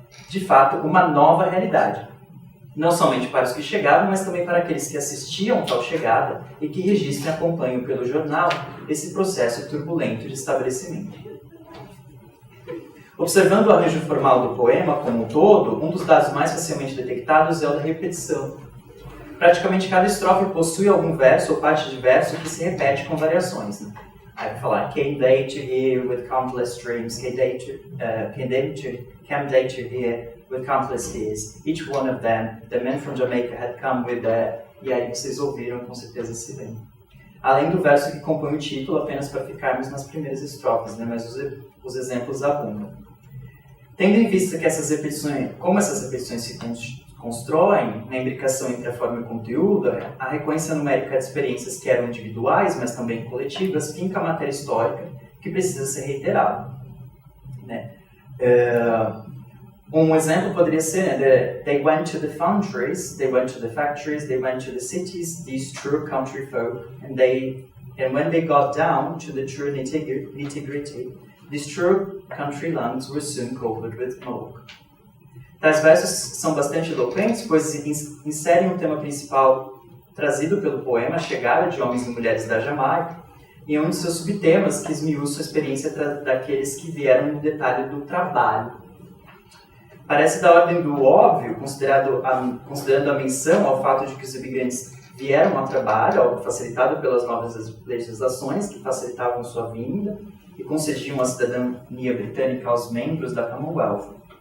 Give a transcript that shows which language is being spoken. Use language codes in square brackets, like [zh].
[pt] De fato, uma nova realidade. Não somente para os que chegavam, mas também para aqueles que assistiam tal chegada e que registram e acompanham pelo jornal esse processo turbulento de estabelecimento. Observando o arranjo formal do poema como um todo, um dos dados mais facilmente detectados é o da repetição. Praticamente cada estrofe possui algum verso ou parte de verso que se repete com variações. Né? Aí vai falar, [en] came they to here with countless streams, came they to here with countless tears. Each one of them, the men from Jamaica had come with their... [pt] E aí vocês ouviram com certeza esse bem. Além do verso que compõe o título, apenas para ficarmos nas primeiras estrofes, né? Mas os exemplos abundam. Tendo em vista que como essas repetições se constroem na imbricação entre a forma e o conteúdo, a recorrência numérica de experiências que eram individuais, mas também coletivas, finca a matéria histórica que precisa ser reiterada. Né? Um exemplo poderia ser, né, [en] they went to the foundries, they went to the factories, they went to the cities, these true country folk, and when they got down to the true nitty-gritty, these true country lands were soon covered with smoke. [pt] Tais versos são bastante eloquentes, pois inserem o tema principal trazido pelo poema, a chegada de homens e mulheres da Jamaica, e um de seus subtemas que esmiuça a experiência daqueles que vieram no detalhe do trabalho. Parece da ordem do óbvio, considerando a menção ao fato de que os imigrantes vieram ao trabalho, algo facilitado pelas novas legislações que facilitavam sua vinda e concediam a cidadania britânica aos membros da Commonwealth.